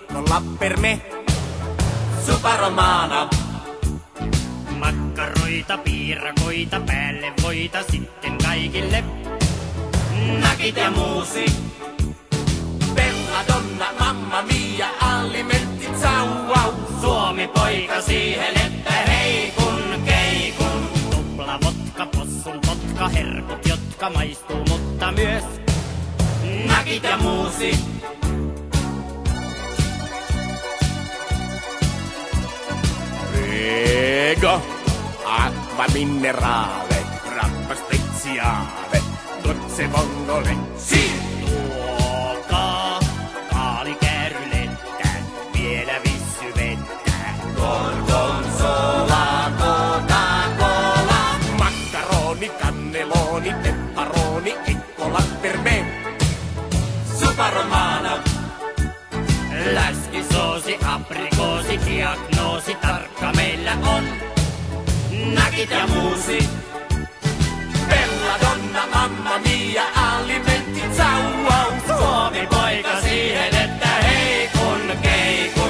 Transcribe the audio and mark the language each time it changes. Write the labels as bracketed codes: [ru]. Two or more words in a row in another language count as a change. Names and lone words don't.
[it] piccola per me, zuppa romana. [fi] Makkaroita, piirakoita, päälle voita sitten kaikille. Nakit ja muusi, [it] belladonna, mamma mia, [fi] alimentit sauau. Suomi poika siihen, että hei kun keikun. Tupla vodka, possun potka, herkut, jotka maistuu, mutta myös nakit ja muusi. [it] Prego, acqua minerale, grappa speziale, dolce vongole. Si! [fi] tuokaa kaalikäärylettä, vielä vissyvettä. Gorgonzola, Coca-Cola. [it] Maccaroni, cannelloni, pepperoni, eccola per me, zuppa romana. [fi] Läskisoosi, aprikoosi, diagnoosi, tarkka meillä on. Nakit ja muusi, [it] belladonna, mamma mia, [fi] alimentit sauau. Suomi poika siihen, että hei kun keikun.